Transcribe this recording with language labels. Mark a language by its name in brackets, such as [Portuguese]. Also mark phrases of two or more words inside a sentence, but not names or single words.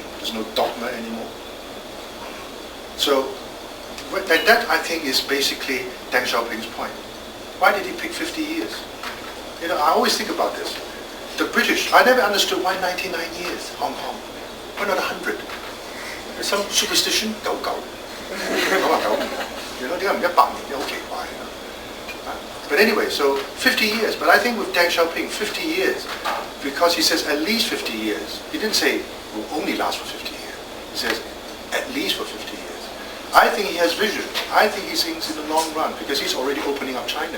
[English] There's no dogma anymore. So, and that I think is basically Deng Xiaoping's point. Why did he pick 50 years? You know, I always think about this. The British, I never understood why 99 years, Hong Kong. Why not 100? There's some superstition, 99. You know, [Cantonese] 點解唔100年？好奇怪。 [English] But anyway, so 50 years. But I think with Deng Xiaoping, 50 years, because he says at least 50 years. He didn't say will only last for 50 years. He says at least for 50 years. I think he has vision. I think he thinks in the long run because he's already opening up China.